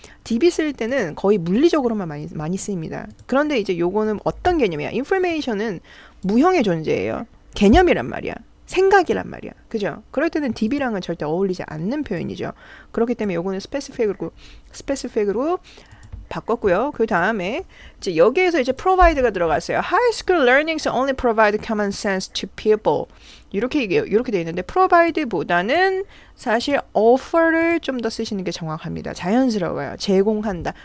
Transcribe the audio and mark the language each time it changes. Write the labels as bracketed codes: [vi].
[ko] 딥이 쓸 때는 거의 물리적으로만 많이 쓰입니다. 그런데 이제 요거는 어떤 개념이야? 인포메이션은 무형의 존재예요. 개념이란 말이야. 생각이란 말이야. 그죠? 그럴 때는 딥이랑은 절대 어울리지 않는 표현이죠. 그렇기 때문에 요거는 스페시픽으로 바꿨고요. 그 다음에 이제 여기에서 이제 provide가 들어갔어요. [en] High school learnings only provide common sense to people. [ko] 이렇게 돼 있는데 provide보다는 사실 offer를 좀 더 쓰시는 게 정확합니다. 자연스러워요. 제공한다.